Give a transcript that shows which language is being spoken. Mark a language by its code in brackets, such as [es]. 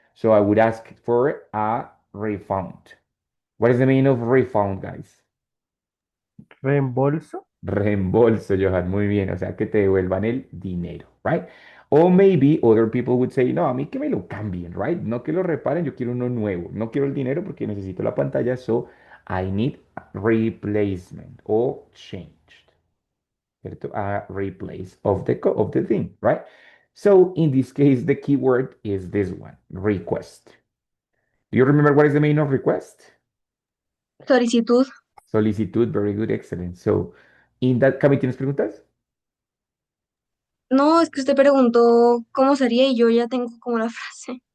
[en] So I would ask for a refund. What is the meaning of refund, guys? [es] Reembolso. Reembolso, Johan. Muy bien. O sea, que te devuelvan el dinero, [en] right? Or maybe other people would say, [es] no, a mí que me lo cambien, [en] right? [es] No que lo reparen, yo quiero uno nuevo. No quiero el dinero porque necesito la pantalla, [en] so I need replacement or changed. [es] ¿Cierto? [en] A replace of the thing, right? So in this case, the keyword is this one, request. Do you remember what is the meaning of request? [es] Solicitud. Solicitud, [en] very good, excellent. So, in that, Cami, [es] ¿tienes preguntas? No, es que usted preguntó cómo sería y yo ya tengo como la frase.